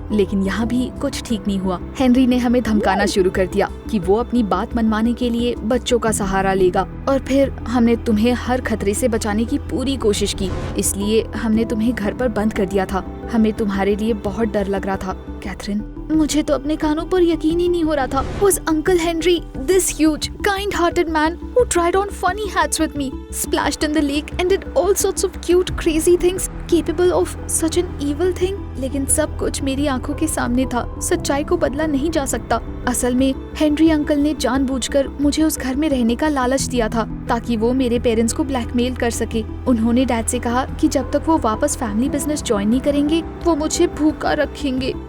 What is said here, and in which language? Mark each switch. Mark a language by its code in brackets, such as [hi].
[hi] लेकिन यहाँ भी कुछ ठीक नहीं हुआ। हेनरी ने हमें धमकाना शुरू कर दिया कि वो अपनी बात मनवाने के लिए बच्चों का सहारा लेगा, और फिर हमने तुम्हें हर खतरे से बचाने की पूरी कोशिश की, इसलिए हमने तुम्हें घर पर बंद कर दिया था। हमें तुम्हारे लिए बहुत डर लग रहा था कैथरीन। मुझे तो अपने कानों पर यकीन ही नहीं हो रहा था। [en] Was Uncle Henry this huge, kind-hearted man who tried on funny hats with me, splashed in the lake and did all sorts of cute, crazy things, capable of such an evil thing? [hi] लेकिन सब कुछ मेरी आंखों के सामने था। सच्चाई को बदला नहीं जा सकता। असल में हेनरी अंकल ने जानबूझकर मुझे उस घर में रहने का लालच दिया था ताकि वो मेरे पेरेंट्स को ब्लैकमेल कर सके। उन्होंने डैड से कहा कि जब तक वो वापस फैमिली बिजनेस ज्वाइन नहीं करेंगे वो मुझे भूखा रखेंगे।